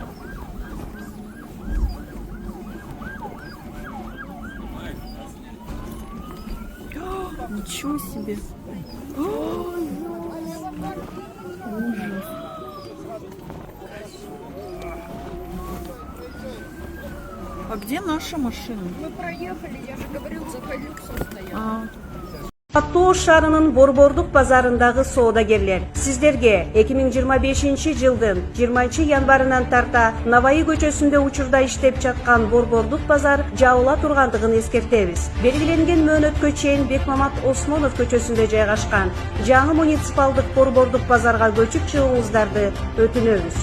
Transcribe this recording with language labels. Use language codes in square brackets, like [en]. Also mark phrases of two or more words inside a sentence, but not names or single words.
[ru] Ничего себе. Ужас. А где наша машина? Мы проехали, я же говорил, за колюксом стоял. [ky] Аттоо шаарынын Борбордук базарындагы соодагерлер, сиздерге 2025 жылдын 20 январынан тарта Наваи көчөсүндө учурда иштеп жаткан Борбордук базар жабыла тургандыгын эскертебиз. Белгиленген мөөнөткө чейин Бекмамат Осмонов көчөсүндө жайгашкан жаңы муниципалдык Борбордук базарга көчүп чыгууңуздарды өтүнөбүз.